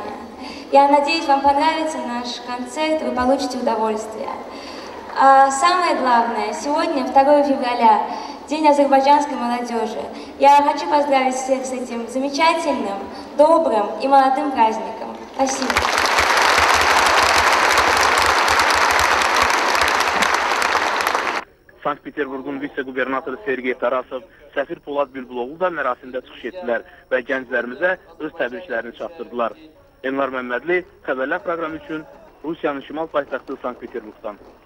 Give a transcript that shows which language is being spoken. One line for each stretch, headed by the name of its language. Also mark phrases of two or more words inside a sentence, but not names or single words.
Russian: Я надеюсь, вам понравится наш концерт, вы получите удовольствие. А самое главное, сегодня, 2 февраля, День азербайджанской молодежи. Я хочу поздравить всех с этим замечательным, добрым и молодым праздником. Спасибо.
Azerbaijani: Sankt-Peterburqun vitse-qubernatoru Sergey Tarasov, səfir Polad Bülbüloğlu da mərasimdə çıxış etdilər və gənclərimizə öz təbriklərini çatdırdılar. Envar Məmmədli, Xəbərlər proqramı üçün Rusiyanın şimal paytaxtı Sankt-Peterburqdan.